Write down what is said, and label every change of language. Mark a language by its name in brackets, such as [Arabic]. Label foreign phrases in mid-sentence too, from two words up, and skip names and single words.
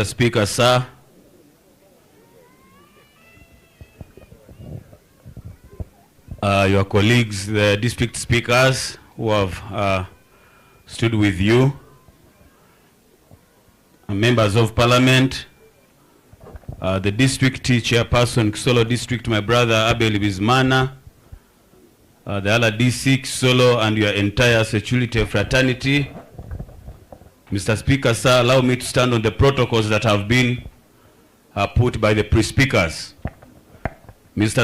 [English] Speaker, sir, your colleagues, the district speakers who have stood with you, members of parliament, the district chairperson, Kisolo district, my brother Abel Bizmana, the other DC Kisolo, and your entire security fraternity. Mr. Speaker, sir, allow me to stand on the protocols that have been put by the pre-speakers. Mr.